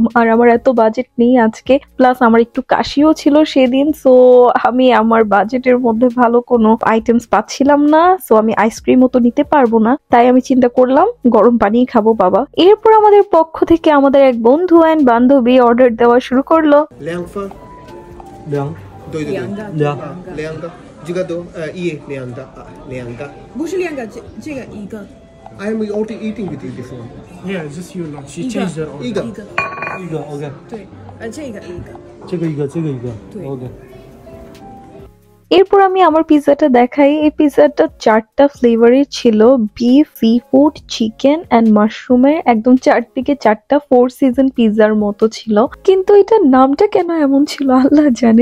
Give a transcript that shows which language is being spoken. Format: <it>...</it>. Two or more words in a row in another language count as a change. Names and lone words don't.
<bn>আর আমার এত বাজেট নেই আজকে, প্লাস আমার একটু কাশিও ছিল সেদিন। সো আমি আমার বাজেটের মধ্যে ভালো কোনো আইটেমস পাচ্ছিলাম না, সো আমি আইসক্রিমও তো নিতে পারবো না, তাই আমি চিন্তা করলাম গরম পানি খাবো বাবা। এরপর আমাদের পক্ষ থেকে আমাদের এক বন্ধু এন্ড বান্ধবী অর্ডার দেওয়া শুরু করলো।</bn> <zh>这个都两个，不是两个，这个一个。</zh> <en>I am already eating with you before. Yeah, just you know. She changed her order.</en> <zh>一个 OK. 对，这个一个。这个一个。对 OK.</zh> <bn>এরপর আমি আমার পিৎজাটা দেখাই। এই পিৎজাটা 4টা ফ্লেভারের ছিল,</bn> <en>beef, sea food, chicken and mushroom's.</en> <bn>একদম চারদিকে 4টা 4</bn> <en>season pizza</en> <bn>মতো ছিল, কিন্তু এটার নামটা কেন এমন ছিল আল্লাহ জানে।</bn>